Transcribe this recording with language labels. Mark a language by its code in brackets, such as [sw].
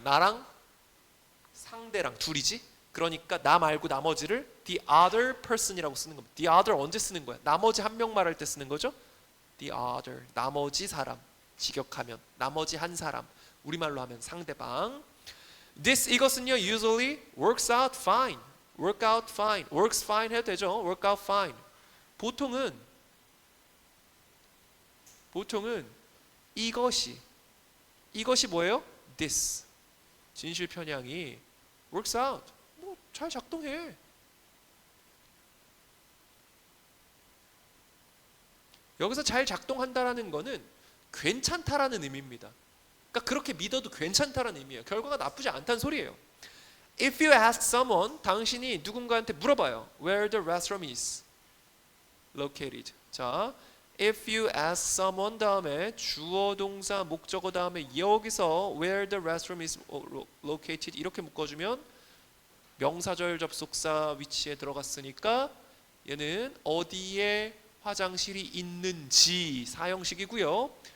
[ko] 나랑 상대랑 둘이지? 그러니까 나 말고 나머지를 [en] the other person [ko] 이라고 쓰는 겁니다. [en] the other [ko] 언제 쓰는 거야? 나머지 한 명 말할 때 쓰는 거죠? the other, 나머지 사람, 직역하면 나머지 한 사람, 우리말로 하면 상대방. [en] this, [ko] 이것은요 [en] usually works out fine, work out fine, works fine [ko] 해도 되죠? [en] work out fine. [ko] 보통은 이것이 뭐예요? this, 진실 편향이 [en] works out, [ko] 뭐 잘 작동해. 여기서 잘 작동한다라는 거는 괜찮다라는 의미입니다. 그러니까 그렇게 믿어도 괜찮다라는 의미예요. 결과가 나쁘지 않다는 소리예요. [en] If you ask someone, [ko] 당신이 누군가한테 물어봐요. [en] Where the restroom is located. [ko] 자, [en] if you ask someone [ko] 다음에 주어 동사 목적어 다음에 여기서 [en] where the restroom is located [ko] 이렇게 묶어주면 명사절 접속사 위치에 들어갔으니까 얘는 어디에 화장실이 있는지 사형식이고요.